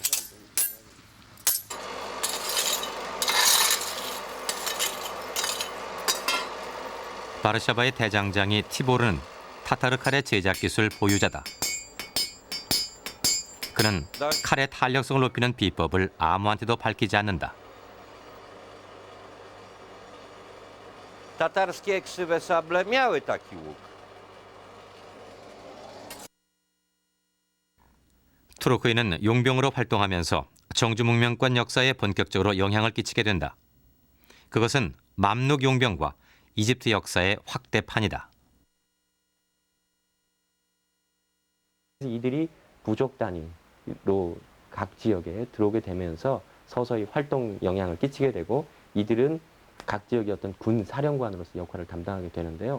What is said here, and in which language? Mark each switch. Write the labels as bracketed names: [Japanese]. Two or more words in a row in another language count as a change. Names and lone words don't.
[Korean] 바르샤바의 대장장이 티보르는 타타르 칼의 제작 기술 보유자다. 그는 칼의 탄력성을 높이는 비법을 아무한테도 밝히지 않는다. [Polish] Tatarskie krzywe sable miały taki łuk. [Korean] 투르크인은 용병으로 활동하면서 정주 문명권 역사에 본격적으로 영향을 끼치게 된다. 그것은 맘룩 용병과 이집트 역사의 확대판이다. 이들이 부족 단위로 각 지역에 들어오게 되면서 서서히 활동 영향을 끼치게 되고 이들은 각 지역의 어떤 군 사령관으로서 역할을 담당하게 되는데요.